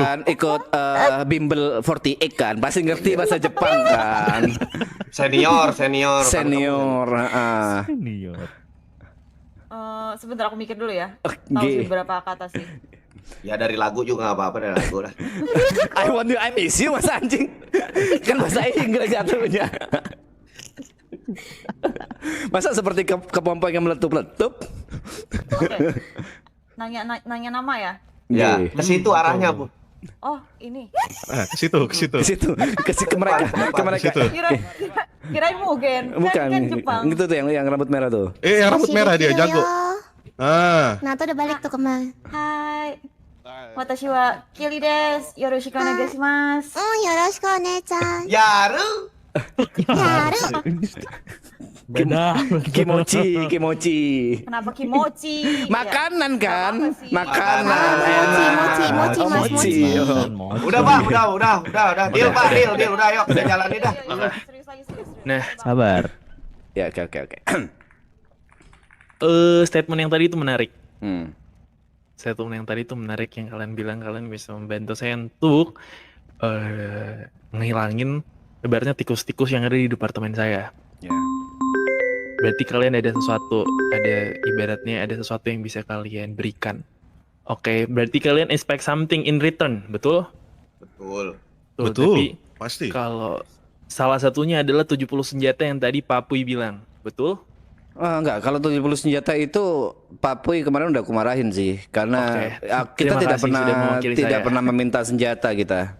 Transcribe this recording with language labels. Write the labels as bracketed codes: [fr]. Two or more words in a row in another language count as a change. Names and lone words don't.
[id] kan, ikut bimbel 48 kan, pasti ngerti bahasa Jepang kan. Senior. Senior. Senior. Sebentar aku mikir dulu ya. Tahu Oke. sih beberapa kata sih. Ya dari lagu juga nggak apa-apa, dari lagu lah. [en] I want you, I miss you, [id] mas anjing. Kan bahasa Inggris jatuhnya. Masa seperti kepompong yang meletup-letup? Oke. Nanya nama ya? Ya, ke situ arahnya, Bu. Oh, ini. Ke situ. Ke mereka. Kirain Mugen. Bukan. Kan Jepang. Itu tuh yang rambut merah tuh. Yang rambut merah dia jago. Nah, tuh udah balik tuh kemana? Hai. [ja] 私はKiliです。よろしくお願いします. よろしくお姉ちゃん. [id] Yaru. Beda. Kimochi. Kenapa kimochi? Makanan kan? Apa sih? Makanan. Mochi. Udah, Pak, udah. Deal, Pak, deal. Udah, yuk, kita jalanin dah. Serius lagi, serius. Nah, Sabar. Ya, oke. statement yang tadi itu menarik. statement yang tadi itu menarik yang kalian bilang kalian bisa membantu saya untuk ngehilangin ibaratnya tikus-tikus yang ada di departemen saya. Ya. Berarti kalian ada sesuatu, ibaratnya ada sesuatu yang bisa kalian berikan. Oke, berarti kalian [en] expect something in return, [id] betul? Betul. Betul, Tapi pasti. kalau salah satunya adalah 70 senjata yang tadi Pak Puy bilang, betul? Enggak, kalau 70 senjata itu Pak Puy kemarin udah aku marahin sih, karena kita Terima kasih sudah mewakili tidak saya. pernah meminta senjata kita.